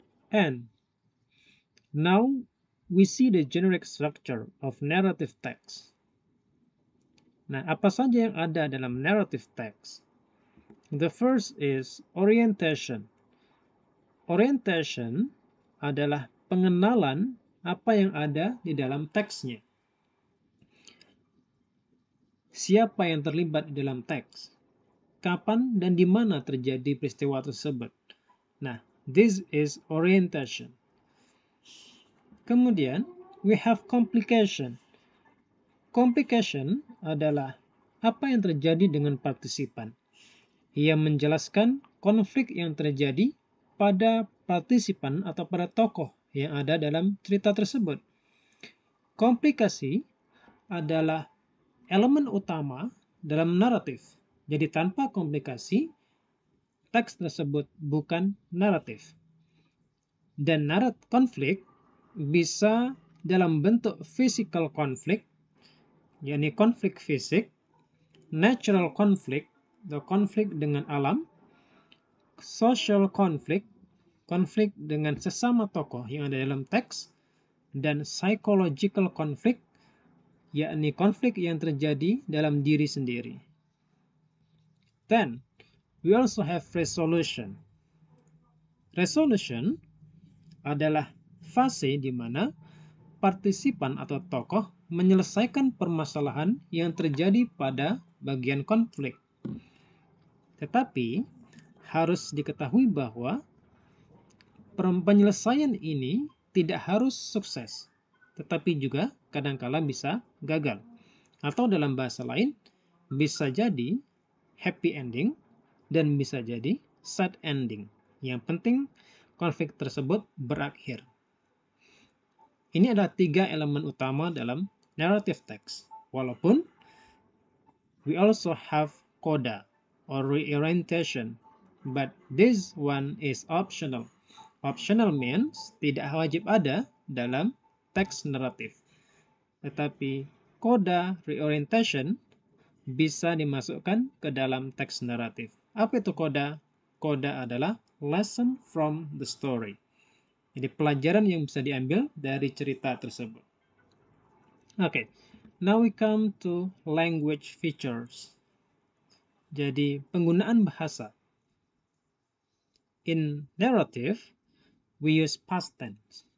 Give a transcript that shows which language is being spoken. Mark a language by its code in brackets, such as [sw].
[en] And now we see the generic structure of narrative text. [id] Nah, apa saja yang ada dalam narrative text? [en] The first is orientation. [id] Orientation adalah pengenalan apa yang ada di dalam teksnya. Siapa yang terlibat di dalam teks? Kapan dan di mana terjadi peristiwa tersebut? [en] Nah, this is orientation. [id] Kemudian, [en] we have complication. [id] Complication adalah apa yang terjadi dengan partisipan. Ia menjelaskan konflik yang terjadi pada partisipan atau pada tokoh yang ada dalam cerita tersebut. Komplikasi adalah elemen utama dalam naratif. Jadi tanpa komplikasi, teks tersebut bukan naratif. Dan konflik bisa dalam bentuk physical conflict, yakni konflik fisik, natural conflict, atau konflik dengan alam, social conflict, konflik dengan sesama tokoh yang ada dalam teks, dan psychological conflict, yakni konflik yang terjadi dalam diri sendiri. [en] Then, we also have resolution. [id] Resolution adalah fase di mana partisipan atau tokoh menyelesaikan permasalahan yang terjadi pada bagian konflik. Tetapi, harus diketahui bahwa penyelesaian ini tidak harus sukses, tetapi juga kadangkala bisa gagal. Atau dalam bahasa lain, bisa jadi happy ending dan bisa jadi sad ending. Yang penting konflik tersebut berakhir. Ini adalah 3 elemen utama dalam narrative text. Walaupun [en] we also have coda or reorientation, but this one is optional. Optional means [id] tidak wajib ada dalam teks naratif. Tetapi coda reorientation bisa dimasukkan ke dalam teks naratif. Apa itu coda? Coda adalah [en] lesson from the story. [id] Jadi pelajaran yang bisa diambil dari cerita tersebut. [en] Okay, now we come to language features. [id] Jadi penggunaan bahasa. [en] In narrative, we use past tense.